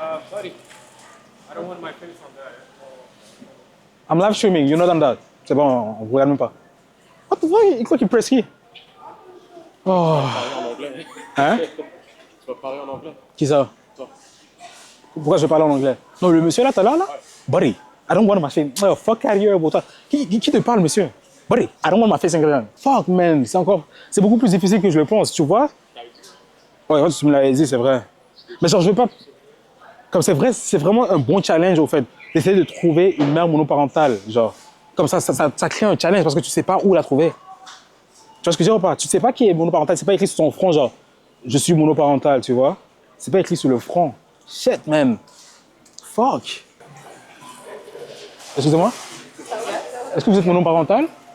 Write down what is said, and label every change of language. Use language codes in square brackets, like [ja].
[en] Buddy, I don't want my face on there. I'm live streaming, you know that. [fr] C'est bon, on regarde même pas. [en] What the fuck? [fr] Il croit qu'il press qui? Oh. En anglais. Hein? Tu vas parler en anglais? Qui ça? Toi. Pourquoi je parle en anglais? Non, le monsieur là, t'as là? [en] Buddy, I don't want my face. Oh, fuck out of here, bro. [fr] Qui te parle, monsieur? [en] Buddy, I don't want my face in Greenland. Fuck, man. [fr] C'est beaucoup plus difficile que je le pense, tu vois? Ouais, tu me l'avais dit, c'est vrai. Mais genre, je veux pas. Comme c'est vrai, c'est vraiment un bon challenge, au fait, d'essayer de trouver une mère monoparentale. Genre, comme ça crée un challenge parce que tu sais pas où la trouver. Tu vois ce que je veux dire ou pas? Tu sais pas qui est monoparental, c'est pas écrit sur ton front, genre, je suis monoparental, tu vois? C'est pas écrit sur le front. [en] Shit, man. Fuck. [fr] Excusez-moi? Est-ce que vous êtes monoparental?